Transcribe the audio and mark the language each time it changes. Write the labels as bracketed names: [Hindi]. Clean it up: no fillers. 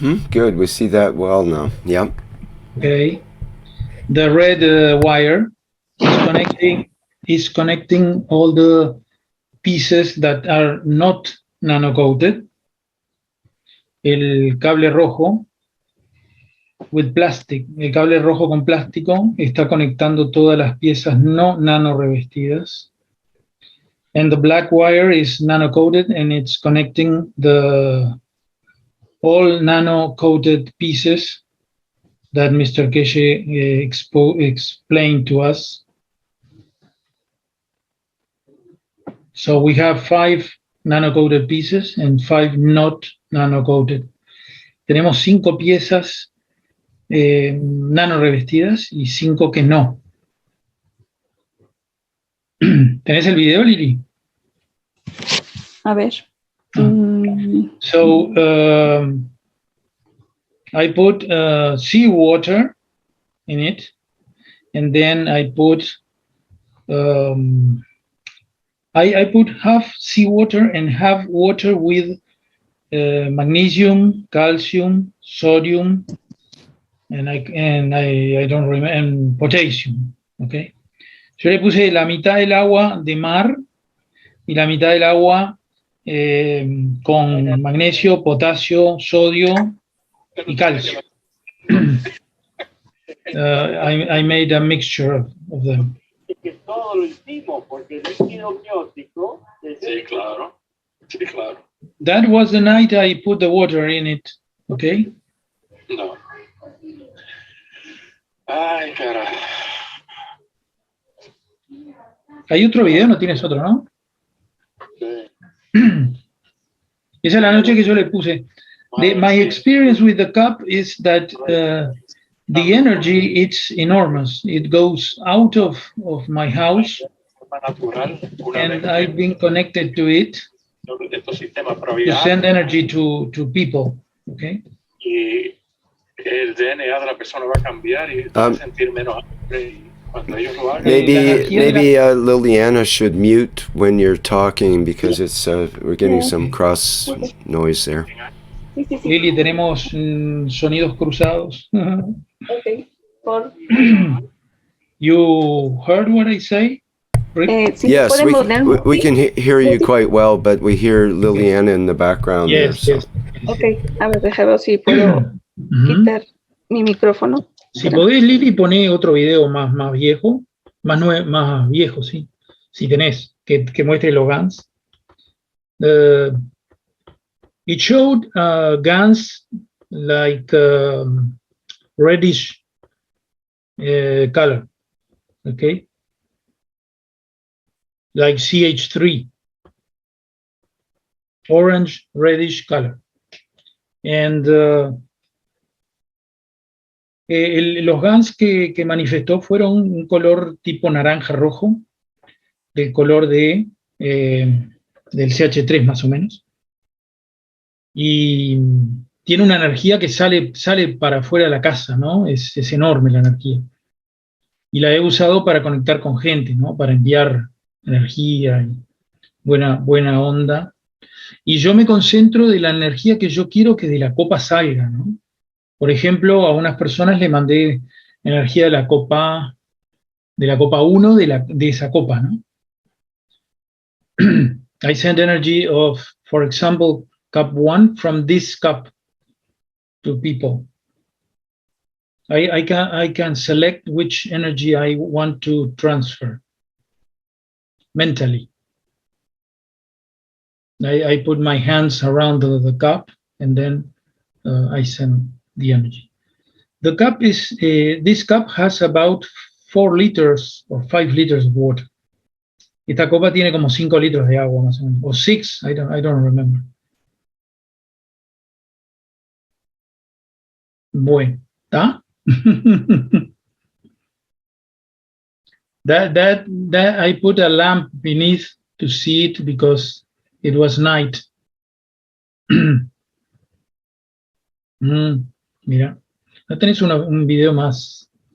[English] Good, we see that well now. Yep. Okay. The red wire is connecting all the pieces that are not nano-coated. [Spanish] El cable rojo [English] with plastic, [Spanish] el cable rojo con plástico está conectando todas las piezas no nano revestidas. [English] And the black wire is nano-coated and it's connecting all nano-coated pieces that Mr. Keshe explained to us. So we have 5 nano-coated pieces and 5 not nano-coated. [Spanish] Tenemos 5 piezas nano revestidas y 5 que no. ¿Tenés el video, Lili? A ver. [English] So I put seawater in it, and then I put I put half seawater and half water with magnesium, calcium, sodium, and I don't remember, and potassium. Okay. [Spanish] Yo le puse la mitad del agua de mar y la mitad del agua con magnesio, potasio, sodio y calcio. [English] I made a mixture of them. That was the night I put the water in it, okay? No. [Spanish] Ay, carajo. Hay otro video, no tienes otro, ¿no? Sí. Esa es la noche que yo le puse. [English] My experience with the cup is that the energy, it's enormous. It goes out of my house, and I've been connected to it to send energy to people, okay? [Spanish] Y el DNA de la persona va a cambiar y va a sentir menos hambre. [English] Maybe Liliana should mute when you're talking because it's we're getting some cross noise there. [Spanish] Lili, tenemos sonidos cruzados. Okay. [English] You heard what I say? Yes, we can hear you quite well, but we hear Liliana in the background. Yes, there, yes. [Spanish] Okay, a ver, déjame ver si puedo quitar mi micrófono. Si podés, Lili, poné otro video más viejo, más viejo, sí. Si tenés, que muestre los guns. [English] It showed guns like reddish color, okay? Like CH3, orange, reddish color. [Spanish] And los guns que manifestó fueron un color tipo naranja rojo, del color del CH3 más o menos. Y tiene una energía que sale para afuera de la casa, ¿no? Es enorme la energía. Y la he usado para conectar con gente, ¿no? Para enviar energía y buena onda. Y yo me concentro de la energía que yo quiero que de la copa salga, ¿no? Por ejemplo, a unas personas le mandé energía de la copa 1 de esa copa, ¿no? [English] I send energy of, for example, cup 1 from this cup to people. I can select which energy I want to transfer mentally. I put my hands around the cup and then I send the energy. The cup is, this cup has about 4 liters or 5 liters of water. [Spanish] Esta copa tiene como 5 litros de agua más o menos, o 6, [English] I don't remember. [Spanish] Bueno, ¿está? [English] that I put a lamp beneath to see it because it was night. [Spanish] Mira, no tenés un video más.